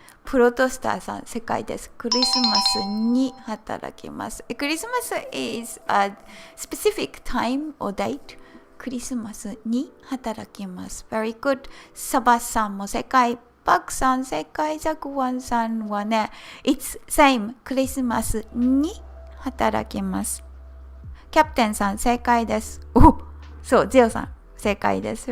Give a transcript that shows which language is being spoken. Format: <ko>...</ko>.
<ja>プロトスターさん、正解です。クリスマスに働きます。</ja> <en>クリスマス is a specific time or date.</en> <ja>クリスマスに働きます。</ja> <en>Very good.</en> <ja>サバさんも正解。パクさん正解。ザクワンさんはね、</ja> <en>it's same.</en> <ja>クリスマスに働きます。キャプテンさん正解です。そう、ゼオさん正解です。</ja>